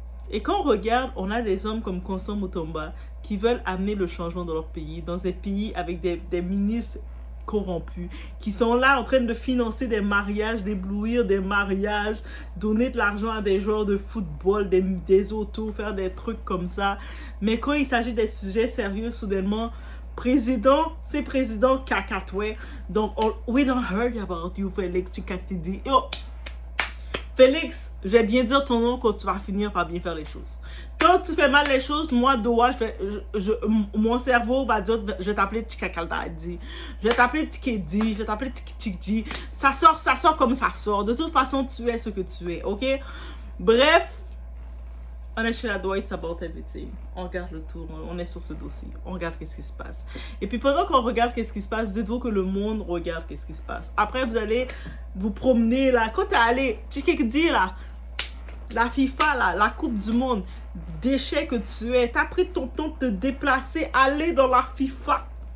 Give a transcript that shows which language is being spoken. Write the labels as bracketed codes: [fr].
[fr] Et quand on regarde, on a des hommes comme Constant Mutamba qui veulent amener le changement dans leur pays, dans des pays avec des ministres corrompus, qui sont là en train de financer des mariages, d'éblouir des mariages, donner de l'argent à des joueurs de football, des autos, faire des trucs comme ça. Mais quand il s'agit des sujets sérieux, soudainement, c'est président Kakatoué. [en] Donc, we don't heard about you, Félix Tshisekedi. [fr] Yo, Félix, je vais bien dire ton nom quand tu vas finir par bien faire les choses. Quand tu fais mal les choses, moi, Doha, mon cerveau va dire, je vais t'appeler Tchikakaldadi, je vais t'appeler Tikedi, je vais t'appeler Tikchikji. Ça sort comme ça sort. De toute façon, tu es ce que tu es, ok? Bref, on est chez la Doha, [en] it's about everything. [fr] On regarde le tour, on est sur ce dossier, on regarde qu'est-ce qui se passe. Et puis pendant qu'on regarde qu'est-ce qui se passe, dites-vous que le monde regarde qu'est-ce qui se passe. Après, vous allez vous promener là. Quand t'es allé, Tchikedi là, la FIFA là, la Coupe du Monde, déchet que tu es, t'as pris ton temps de te déplacer, aller dans la FIFA.